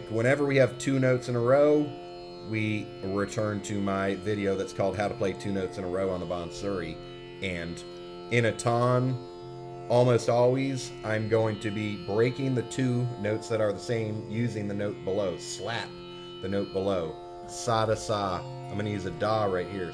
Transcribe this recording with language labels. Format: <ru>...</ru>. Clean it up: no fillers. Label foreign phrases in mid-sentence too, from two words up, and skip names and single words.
<en>Whenever we have two notes in a row, we return to my video that's called How to Play Two Notes in a Row on the Bansuri. And in a ton, almost always, I'm going to be breaking the two notes that are the same using the note below. Slap the note below. Sa da sa. I'm going to use a da right here.</en>